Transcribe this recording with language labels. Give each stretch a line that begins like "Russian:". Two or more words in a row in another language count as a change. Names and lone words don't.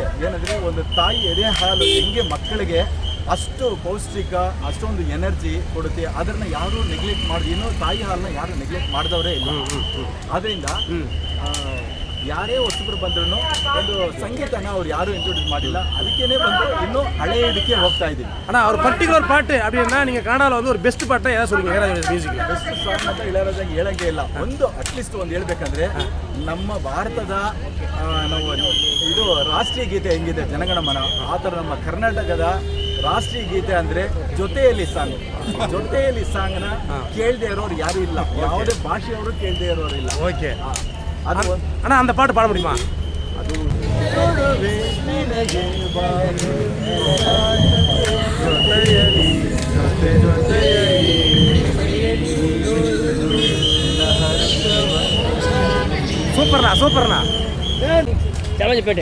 Kannada: ಏನಂದ್ರೆ ಒಂದು ತಾಯಿ ಎದೆ ಹಾಲು ಹೆಂಗೆ ಮಕ್ಕಳಿಗೆ ಅಷ್ಟು ಪೌಷ್ಟಿಕ, ಅಷ್ಟೊಂದು ಎನರ್ಜಿ ಕೊಡುತ್ತೆ, ಅದನ್ನ ಯಾರು ನೆಗ್ಲೆಕ್ಟ್ ಮಾಡಿ, ಇನ್ನೂ ತಾಯಿ ಹಾಲನ್ನ ಯಾರು ನೆಗ್ಲೆಕ್ಟ್ ಮಾಡಿದವರೇ ಇಲ್ಲ. ಅದರಿಂದ ಯಾರೇ ಹೊಸಬ್ರು ಬಂದ್ರು ಒಂದು ಸಂಗೀತನ ಅವ್ರು ಯಾರು ಇಂಟ್ರೊಡ್ಯೂಸ್ ಮಾಡಿಲ್ಲ. ಅದಕ್ಕೇನೆ ಬಂದು ಇನ್ನೂ ಹಳೆಯ ಇದಕ್ಕೆ ಹೋಗ್ತಾ ಇದ್ದೀವಿ.
Tamil: ஆனால் ஒரு பர்டிகுலர் பாட்டு அப்படின்னா நீங்கள் கன்னடாவில் வந்து ஒரு பெஸ்ட் பாட்டை ஏதாவது சொல்லுங்க. இளையராஜா மியூசிக்ல
English: best song
Kannada: ಅಂತ ಇಳಯರಾಜಾಗೆ ಹೇಳಂಗೆ ಇಲ್ಲ. ಒಂದು ಅಟ್ಲೀಸ್ಟ್ ಒಂದು ಹೇಳ್ಬೇಕಂದ್ರೆ ನಮ್ಮ ಭಾರತದ ನಾವು ಇದು ರಾಷ್ಟ್ರೀಯ ಗೀತೆ ಹೆಂಗಿದೆ ಜನಗಣಮನ, ಆ ಥರ ನಮ್ಮ ಕರ್ನಾಟಕದ ರಾಷ್ಟ್ರೀಯ ಗೀತೆ ಅಂದ್ರೆ ಜೊತೆಯಲ್ಲಿ ಸಾಂಗ್ನ ಕೇಳದೆ ಇರೋರು ಯಾರು ಇಲ್ಲ. ಯಾವುದೇ ಭಾಷೆಯವರು ಕೇಳದೆ ಇರೋರು ಇಲ್ಲ.
Tamil: ஓகே.
Kannada: ಅದು
Tamil: ஆனால் அந்த பாட்டு பாட முடியுமா?
Kannada: ಅದು
Tamil: சூப்பர்ண்ணா.
Kannada: ಚಾಮರಾಜಪೇಟೆ.